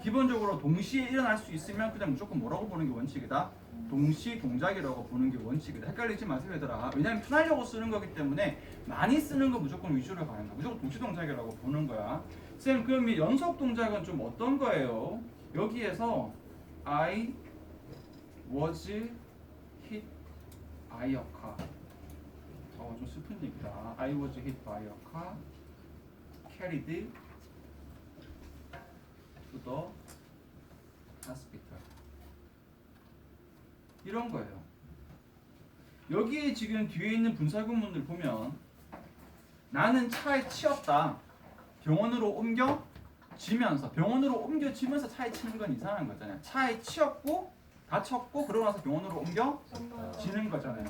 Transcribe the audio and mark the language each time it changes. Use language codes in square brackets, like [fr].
[ko] 기본적으로 동시에 일어날 수 있으면 그냥 무조건 뭐라고 보는 게 원칙이다? 동시 동작이라고 보는 게 원칙이다. 헷갈리지 마세요 얘들아. 왜냐면 편하려고 쓰는 거기 때문에 많이 쓰는 거 무조건 위주로 가는 거야. 무조건 동시 동작이라고 보는 거야. 쌤 그럼 이 연속 동작은 좀 어떤 거예요? 여기에서 [en] I was hit by a car. [ko] 좀 슬픈 얘기다. [en] I was hit by a car. Carried to the hospital. [ko] 이런 거예요. 여기에 지금 뒤에 있는 분사구문들 보면 나는 차에 치였다. 병원으로 옮겨지면서 병원으로 옮겨지면서 차에 치는 건 이상한 거잖아요. 차에 치였고 다쳤고 그러고 나서 병원으로 옮겨지는 거잖아요.